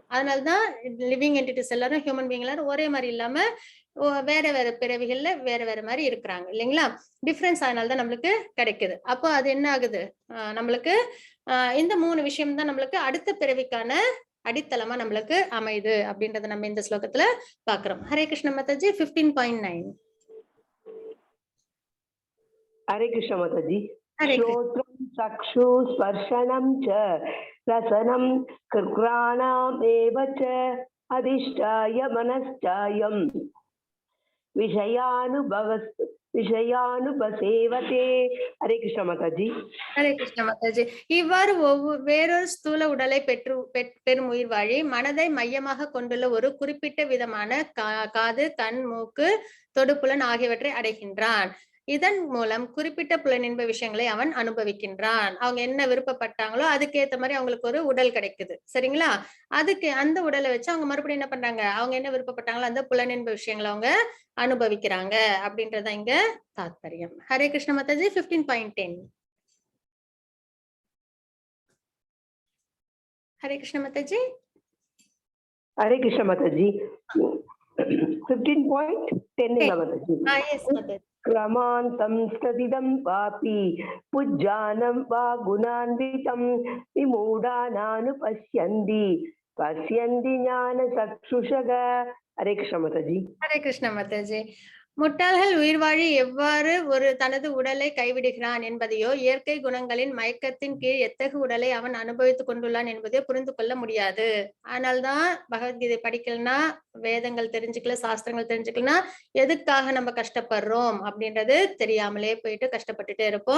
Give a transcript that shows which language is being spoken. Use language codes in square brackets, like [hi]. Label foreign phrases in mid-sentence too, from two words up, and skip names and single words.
[ta] அதனாலதான் [en] living entities [ta] எல்லாரும், [en] human being [ta] எல்லாரும் ஒரே மாதிரி இல்லாம வேற வேற பிறவிகள்ல வேற வேற மாதிரி இருக்கிறாங்க இல்லைங்களா? டிஃபரன்ஸ் அதனாலதான் நம்மளுக்கு கிடைக்குது. அப்போ அது என்ன ஆகுது? நம்மளுக்கு இந்த 3 விஷயம் தான் நம்மளுக்கு அடுத்த பிறவிக்கான அடித்தளமா நம்மளுக்கு அமைது அப்படின்றத நம்ம இந்த ஸ்லோகத்துல பாக்குறோம். [hi] हरे कृष्ण माताजी. 15.9. हरे कृष्ण माताजी। हरे [sa] श्रोत्रं चक्षु स्पर्शनं च रसनं कृघ्राणामेव च अधिष्ठाय मनश्चायं விஷயானுபசேவதே. [hi] हरे कृष्ण माताजी. हरे कृष्ण माताजी. [ta] இவ்வாறு வேறொரு ஸ்தூல உடலை பெறும் உயிர் வாழி மனதை மையமாக கொண்டுள்ள ஒரு குறிப்பிட்ட விதமான காது, கண், மூக்கு, தொடுப்புலன் ஆகியவற்றை அடைகின்றான். இதன் மூலம் குறிப்பிட்ட புலனின்ப விஷயங்களை அவன் அனுபவிக்கின்றான். அவங்க என்ன விருப்பப்பட்டாங்களோ அதுக்கேற்ற மாதிரி அவங்களுக்கு ஒரு உடல் கிடைக்குது. சரிங்களா? அதுக்கு அந்த உடலை வச்சு அவங்க மறுபடியும் என்ன பண்றாங்க? அவங்க என்ன விருப்பப்பட்டாங்களோ அந்த புலனின்ப விஷயங்களை அவங்க அனுபவிக்கிறாங்க அப்படின்றத இங்க தாத்பரியம். [hi] हरे कृष्ण माताजी. 15.10. हरे कृष्ण माता जी. हरे कृष्ण माता जी. 15.10 माता जी. yes माता जी. [sa] क्रमान्तं स्थितं वापि पुज्जानं वा गुणान्वितं विमूढानानुपश्यन्ति पश्यन्ति ज्ञानचक्षुषः. [hi] हरे कृष्ण माता जी. हरे कृष्ण माता जी. [ta] முட்டாள்கள் உயிர் வாழி எவ்வாறு ஒரு தனது உடலை கைவிடுகிறான் என்பதையோ, இயற்கை குணங்களின் மயக்கத்தின் கீழ் எத்தகு உடலை அவன் அனுபவித்துக் கொண்டுள்ளான் என்பதையோ புரிந்து கொள்ள முடியாது. அதனால்தான் பகவத்கீதை படிக்கலன்னா, வேதங்கள் தெரிஞ்சுக்கல, சாஸ்திரங்கள் தெரிஞ்சுக்கலன்னா எதுக்காக நம்ம கஷ்டப்படுறோம் அப்படின்றது தெரியாமலே போயிட்டு கஷ்டப்பட்டுட்டே இருப்போம்.